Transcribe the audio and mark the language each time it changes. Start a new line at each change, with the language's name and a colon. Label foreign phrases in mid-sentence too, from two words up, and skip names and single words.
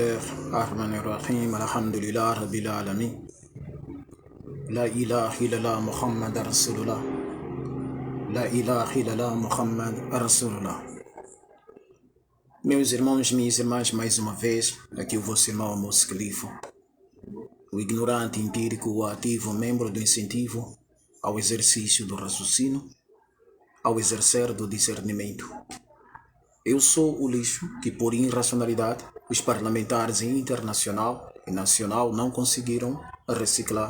Arabic: الله الرحمن الرحيم الحمد لله رب العالمين لا إله إلا الله محمد رسول الله لا إله إلا الله محمد رسول الله.
Portuguese: Meus irmãos, minhas irmãs, mais uma vez, aqui o vosso irmão Amos Califo, o ignorante empírico, o ativo, membro do incentivo ao exercício do raciocínio, ao exercer do discernimento. Eu sou o lixo que, por irracionalidade, os parlamentares internacional e nacional não conseguiram reciclar.